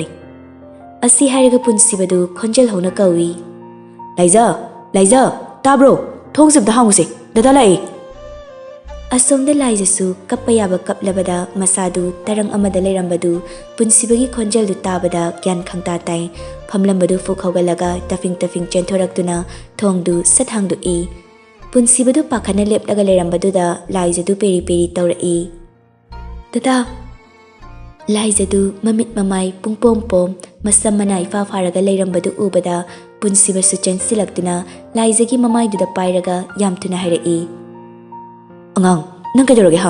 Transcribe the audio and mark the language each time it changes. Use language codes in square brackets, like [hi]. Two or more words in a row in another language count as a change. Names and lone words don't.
[mni] Asi haraga punsibadu khonjal hona kawi. Laiza, tabro. Thongse da hanguse. Dada lai. Asomda laizasu kappayaba kaplabada masadu tarang amada leirambadu punsibagi khonjal du tabada gyan khangta tai phamlambadu fukhawgalaga tafing chenthораktuna thongdu sathangdu e punsibadu pakhana lepdaga leirambadu da laizadu peri tawrai. Dada, Laizadu mamit mamai pungpom masam manai fa faraga leirambadu ubada punsibasu chensilaktuna laizagi mamai du da pairaga yamtuna harai. Angang, nang kaidorage ha?